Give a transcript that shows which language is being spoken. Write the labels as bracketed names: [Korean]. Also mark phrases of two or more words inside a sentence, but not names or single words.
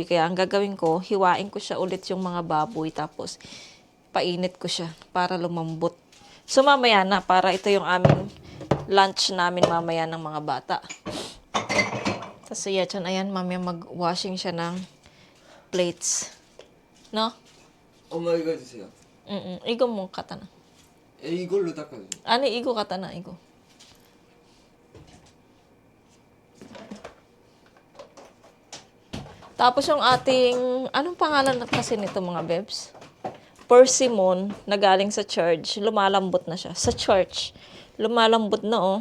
[Filipino] Kaya ang gagawin ko, hiwain ko siya ulit yung mga baboy tapos painit ko siya para lumambot. So, mamaya na, para ito yung aming lunch namin mamaya ng mga bata. Tapos ayan, mamaya mag-washing siya ng plates. No? [English] oh my god [Korean] 주세요. 이거 뭐 갖다 놔. 이걸로 닦아줘. 아니, 이거 갖다 놔, 이거. [Filipino] Tapos yung ating, anong pangalan na kasi nito mga bebs? Persimmon na galing sa church. Lumalambot na siya. Sa church. Lumalambot na, oh.